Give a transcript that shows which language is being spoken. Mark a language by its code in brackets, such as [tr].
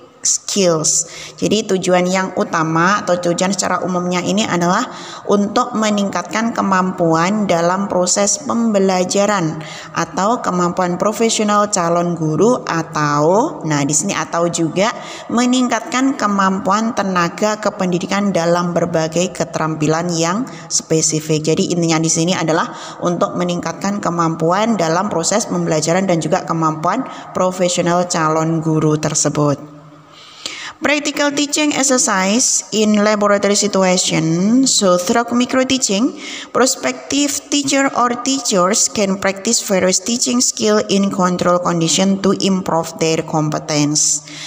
[en] skills. [id] Jadi tujuan yang utama atau tujuan secara umumnya ini adalah untuk meningkatkan kemampuan dalam proses pembelajaran atau kemampuan profesional calon guru, atau di sini atau juga meningkatkan kemampuan tenaga kependidikan dalam berbagai keterampilan yang spesifik. Jadi intinya di sini adalah untuk meningkatkan kemampuan dalam proses pembelajaran dan juga kemampuan profesional calon guru tersebut. [en] Practical teaching exercise in laboratory situation. So through micro teaching, prospective teacher or teachers can practice various teaching skill in control condition to improve their competence.